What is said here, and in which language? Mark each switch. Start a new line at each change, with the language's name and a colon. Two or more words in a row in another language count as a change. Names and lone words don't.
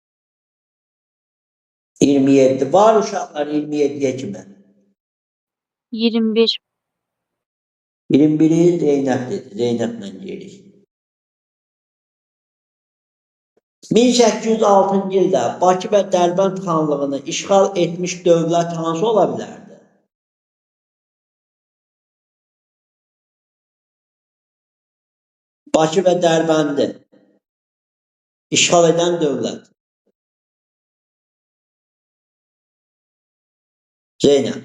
Turkish: 27. Var uşaqlar 27'ye kimi. 21. 21'i Zeynep dedi. Zeynep'le gelir.
Azerbaijani: 1806 yılda Bakı və Dərbənd xanlığını işğal etmiş dövlət hansı ola bilərdi? Bakı və Dərbəndi işğal edən dövlət. Zeynep.